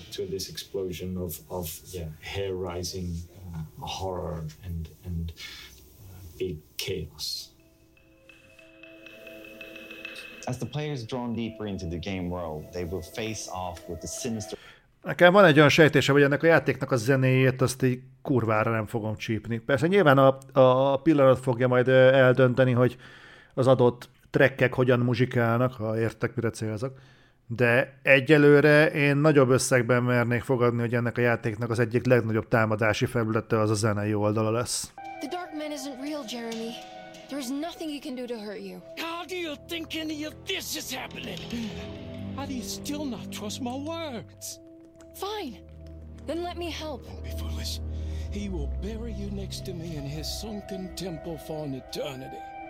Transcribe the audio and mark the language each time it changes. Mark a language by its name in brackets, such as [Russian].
[English] This explosion of hair rising horror and big chaos. As the players drawn deeper into the game world, they will face off with the sinister. [Hungarian] Nekem van egy olyan sejtése, hogy ennek a játéknak a zenéjét azt így kurvára nem fogom csípni. Persze nyilván a pillanat fogja majd eldönteni, hogy az adott trackek hogyan muzsikálnak, ha értek, mire célzok. De egyelőre én nagyobb összegben mernék fogadni, hogy ennek a játéknak az egyik legnagyobb támadási felülete az a zenei oldala lesz. [English] The dark man isn't real, Jeremy. There is nothing he can do to hurt you. How do you think any of this is happening? How do you still not trust my words? Fine. Then let me help. Don't be foolish. He will bury you next to me in his sunken temple for an eternity.